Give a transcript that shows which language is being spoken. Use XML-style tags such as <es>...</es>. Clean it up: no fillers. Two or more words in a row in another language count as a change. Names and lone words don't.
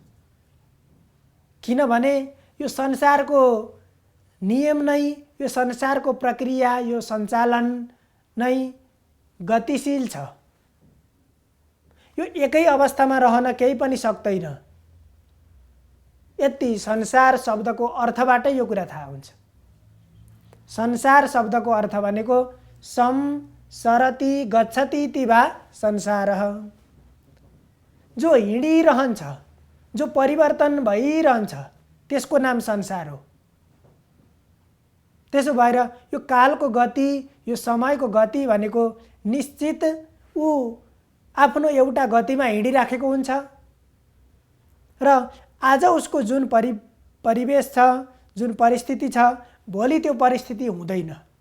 <ne>किनभने यो संसारको नियम नै, यो संसारको प्रक्रिया, यो सञ्चालन नै गतिशील छ। यो एकै अवस्थामा रहन केही पनि सक्दैन। यति संसार शब्दको अर्थबाटै यो कुरा थाहा हुन्छ। संसार शब्दको अर्थ भनेको</ne> <sa>सरति गच्छति इति वा संसारः।</sa> <ne>जो हिँडिरहन्छ, जो परिवर्तन भइरहन्छ त्यसको नाम संसार हो। त्यसो भएर यो कालको गति, यो समयको गति भनेको निश्चित ऊ आफ्नो एउटा गतिमा हिँडिराखेको हुन्छ र आज उसको जुन परिवेश छ, जुन परिस्थिति छ, भोलि त्यो परिस्थिति हुँदैन।</ne>